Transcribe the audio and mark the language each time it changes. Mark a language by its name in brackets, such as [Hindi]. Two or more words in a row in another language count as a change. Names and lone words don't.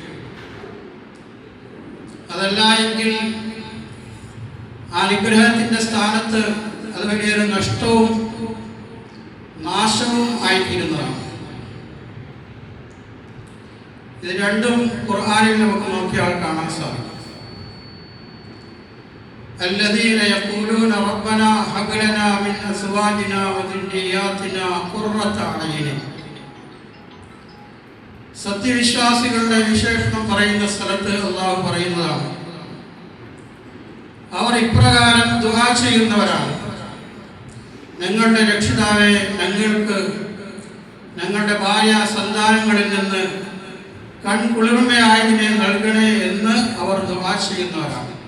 [Malayalam] അതല്ല എങ്കിൽ ആ അനുഗ്രഹത്തിന്റെ സ്ഥാനത്ത് അത് വലിയൊരു നഷ്ടവും നാശവും ആയിത്തീരുന്നതാണ്. ഇത് രണ്ടും ഖുർആനിൽ നമുക്ക് നോക്കിയാൽ കാണാൻ സാധിക്കും. [Arabic] الذين يقولون ربنا هب لنا من أزواجنا وذرياتنا قرة أعين. [Malayalam] സത്യവിശ്വാസികളുടെ വിശേഷണം പറയുന്ന സ്ഥലത്ത് അല്ലാഹു പറയുന്നതാണ്, അവർ ഇപ്രകാരം ദുആ ചെയ്യുന്നവരാണ്: ഞങ്ങളുടെ രക്ഷിതാവേ, ഞങ്ങൾക്ക് ഞങ്ങളുടെ ഭാര്യ സന്താനങ്ങളിൽ നിന്ന് കൺകുളിർമയായതിനെ നൽകണേ എന്ന് അവർ ദുആ ചെയ്യുന്നവരാണ്.